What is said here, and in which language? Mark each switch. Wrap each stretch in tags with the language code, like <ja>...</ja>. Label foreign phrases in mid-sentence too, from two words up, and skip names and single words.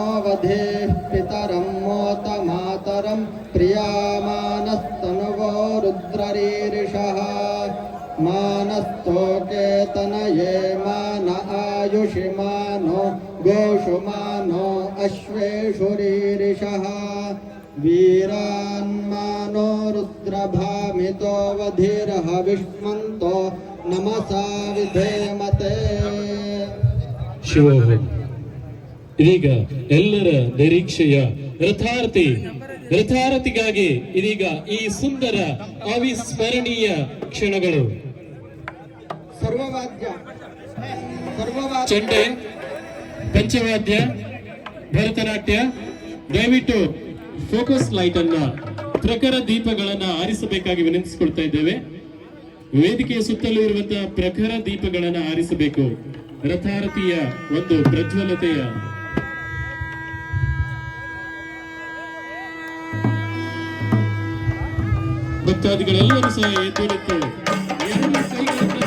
<sa>वधेः पितरं मोत मातरं प्रियामानस्तनुवो रुद्ररीरिषः मानस्तोके तनये मान आयुषि मानो गोषु मानो अश्वेषु रीरिषः वीरान्मानो रुद्रभामितो वधिरः विष्मन्तो नमसा विधेमते</sa> <kn>ಶಿವೋಹ ಇದೀಗ ಎಲ್ಲರ ನಿರೀಕ್ಷೆಯ ರಥಾರಥಿಗಾಗಿ ಇದೀಗ ಈ ಸುಂದರ ಅವಿಸ್ಮರಣೀಯ ಕ್ಷಣಗಳು ಸರ್ವವಾದ್ಯ ಚೆಂಡೆ ಪಂಚವಾದ್ಯ ಭರತನಾಟ್ಯ ದಯವಿಟ್ಟು</kn> <en>focus light</en> <kn>ಅನ್ನ ಪ್ರಖರ ದೀಪಗಳನ್ನ ಆರಿಸಬೇಕಾಗಿ ವಿನಂತಿಸಿಕೊಳ್ತಾ ಇದ್ದೇವೆ ವೇದಿಕೆಯ ಸುತ್ತಲೂ ಇರುವಂತಹ ಪ್ರಖರ ದೀಪಗಳನ್ನ ಆರಿಸಬೇಕು ರಥಾರಥಿಯ ಒಂದು ಪ್ರಜ್ವಲತೆಯ ಭಕ್ತಾದಿಗಳೆಲ್ಲರೂ ಸಹ ಎದ್ದು ನಿಂತು</kn>